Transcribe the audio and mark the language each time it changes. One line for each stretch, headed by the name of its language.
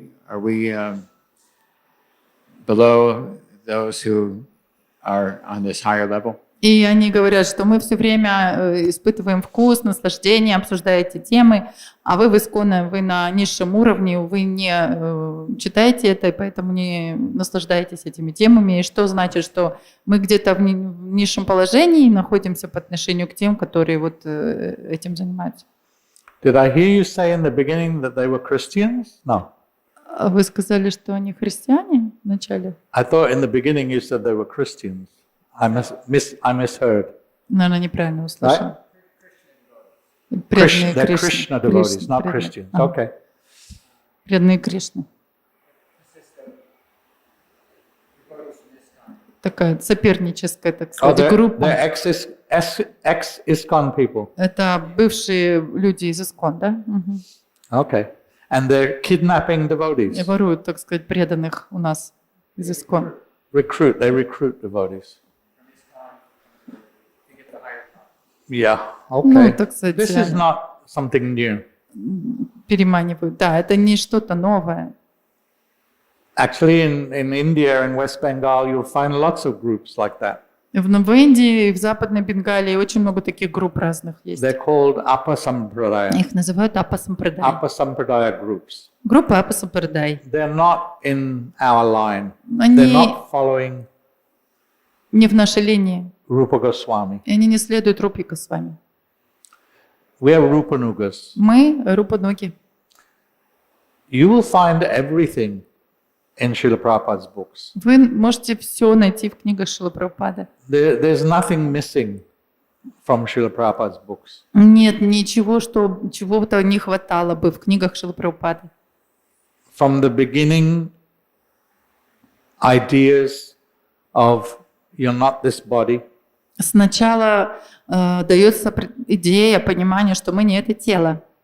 English: Are we below those who are on this higher level?
Russian: И они говорят, что мы все время испытываем вкус, наслаждение, обсуждая эти темы, а вы в ИСККОНе, вы на низшем уровне, вы не читаете это, и поэтому не наслаждаетесь этими темами. И что значит, что мы где-то в низшем положении находимся по отношению к тем, которые вот этим занимаются?
English: Did I hear you say in the beginning that they were Christians? No.
Russian: Вы сказали, что они христиане вначале?
English: I thought in the beginning you said they were Christians. I misheard.
Russian: Наверное, неправильно услышал.
English: Right? They're Krishna devotees, not Christians. Okay.
Russian: Преданные Кришны. Такая соперническая, так сказать, группа.
English: They're ex-ISKCON people.
Russian: Это бывшие люди из ИСККОН, да?
English: Okay. And they're kidnapping
Russian: И
English: devotees.
Russian: воруют, так сказать, преданных у нас из ИСККОН.
English: They recruit devotees. Yeah, okay.
Russian: Ну, так сказать,
English: This is not something new.
Russian: переманивают. Да, это не что-то новое.
English: Actually, in India and West Bengal, you'll find lots of groups like that.
Russian: В Индии и в Западной Бенгалии очень много таких групп разных есть.
English: They're called Apasampradaya.
Russian: Их называют Апасампрадай.
English: Apasampradaya groups.
Russian: Группа Апасампрадай.
English: They're not in our line.
Russian: Они
English: They're not following
Russian: не в нашей линии.
English: Rupa Goswami.
Russian: И они не следуют Рупе Госвами.
English: We are Rupanugas.
Russian: Мы Рупануги.
English: You will find everything in Srila Prabhupada's books.
Russian: Вы можете все найти в книгах Шрилы Прабхупады.
English: There's nothing missing from Srila Prabhupada's books.
Russian: Нет ничего, что чего-то не хватало бы в книгах Шрилы Прабхупады.
English: From the beginning, ideas of you're not this body.
Russian: Сначала дается идея, понимание, что мы не это тело.